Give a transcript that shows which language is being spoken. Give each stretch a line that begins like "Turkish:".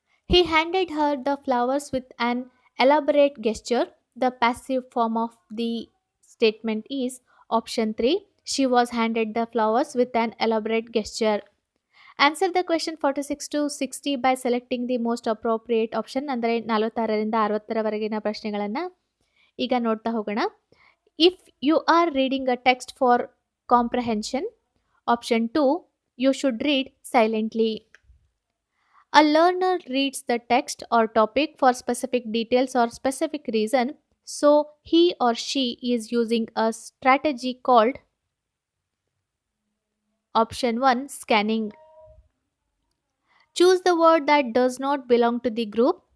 English: He handed her the flowers with an elaborate gesture. The passive form of the statement is. Option 3, she was handed the flowers with an elaborate gesture. Answer the question 46 to 60 by selecting the most appropriate option.
Kannada: ಅಂದರೆ 46ರಿಂದ 60ರವರೆಗಿನ ಪ್ರಶ್ನೆಗಳನ್ನು ಈಗ ನೋಡ್ತಾ ಹೋಗೋಣ.
English: If you are reading a text for comprehension. Option 2, you should read silently. A learner reads the text or topic for specific details or specific reason. So he or she is using a strategy called. Option 1, scanning. Choose the word that does not belong to the group.